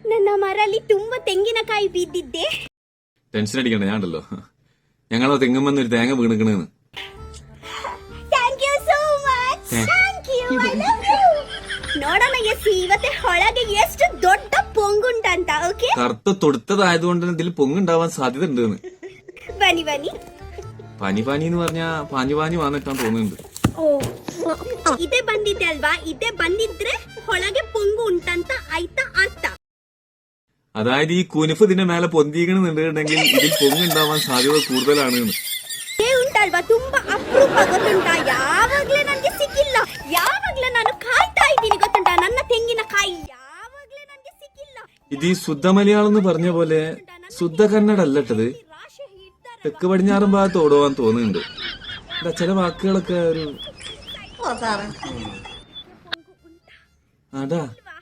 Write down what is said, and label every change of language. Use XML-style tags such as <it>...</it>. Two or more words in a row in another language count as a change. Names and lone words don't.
<kn>ನಮ್ಮರಲ್ಲಿ ತುಂಬಾ ತೆಂಗಿನಕಾಯಿ ಬಿದ್ದಿದ್ದೆ.</kn> <ml>ടെൻഷൻ അടിക്കണ്ട, ഞാനുണ്ടല്ലോ. ഞങ്ങളോ തെങ്ങുമെന്ന് ഒരു തേങ്ങ വീണിക്കണെന്ന്.</ml> <en>thank you so much. thank you, I love you.</en> <kn>ನೋಡೋಣ ಇವತ್ತೆ ಹೊಳಗೆ ಎಷ್ಟು ದೊಡ್ಡ പൊങ്ങുണ്ടಂತ. ಓಕೆ,</kn> <ml>കറുത്ത തൊടുത്തതായതുകൊണ്ട് ഇതിൽ പൊങ്ങുണ്ടാവാൻ സാധ്യത ഉണ്ടെന്ന്.</ml> <kn>ಬನ್ನಿ ಬನ್ನಿ.</kn> <ml>പനി എന്ന് പറഞ്ഞാ പാഞ്ഞു വന്നിട്ടാൻ തോന്നുന്നുണ്ട്.</ml> <kn>ಇದೇ ಬಂದಿದೆ ಅಲ್ವಾ, ಇದೇ ಬಂದಿದ್ರೆ ಹೊಳಗೆ പൊങ്ങു ಉಂಟಂತ ಆಯ್ತಾ ಅರ್ಥ.</kn> <ml>അതായത് ഈ കുനുഫ് ഇതിന്റെ മേലെ പൊന്തിക്കണമെന്നുണ്ടെങ്കിൽ ഇതിൽ പൊങ്ങുണ്ടാവാൻ സാധ്യത കൂടുതലാണ്.</ml> <kn>ಉಂಟಲ್ವಾ, ತುಂಬಾ ಅಪರೂಪ ಗೊತ್ತುಂಟಾ. ಯಾವಾಗ್ಲೇ ನನಗೆ ಸಿಕ್ಕಿಲ್ಲ, ಯಾವಾಗ್ಲೇ ನಾನು ಕಾಯ್ತಾ ಇದ್ದೀನಿ ಗೊತ್ತುಂಟಾ. ನನ್ನ ತೆಂಗಿನಕಾಯಿ ಯಾವಾಗ್ಲೇ ನನಗೆ ಸಿಕ್ಕಿಲ್ಲ.</kn> <ml>ഇത് ഈ ശുദ്ധ മലയാളം എന്ന് പറഞ്ഞ പോലെ ശുദ്ധ കന്നഡ അല്ലട്ടത്. തെക്ക് പടിഞ്ഞാറൻ ഭാഗത്ത് ഓടുവാൻ തോന്നുന്നുണ്ട്. ചില വാക്കുകളൊക്കെ ഒരു അതാ</ml>